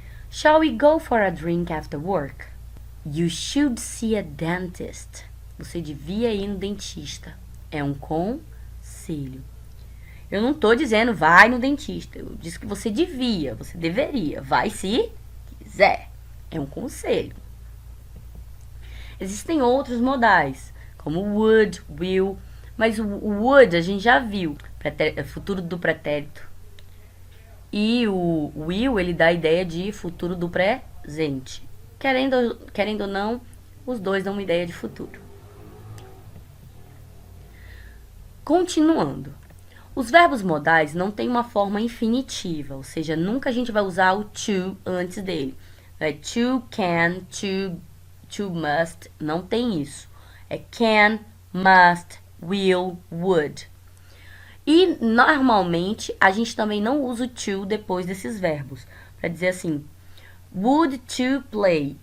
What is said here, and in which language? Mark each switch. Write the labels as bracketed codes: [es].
[en] Shall we go for a drink after work? You should see a dentist. [pt] Você devia ir no dentista. É um conselho. Eu não tô dizendo vai no dentista. Eu disse que você devia, você deveria. Vai se quiser. É um conselho. Existem outros modais, como would, will, mas o would a gente já viu, futuro do pretérito. E o will, ele dá a ideia de futuro do presente. Querendo ou não, os dois dão uma ideia de futuro. Continuando. Os verbos modais não têm uma forma infinitiva, ou seja, nunca a gente vai usar o to antes dele. É to, can, to must, não tem isso. É can, must, will, would. E normalmente a gente também não usa o to depois desses verbos. Para dizer assim, would to play.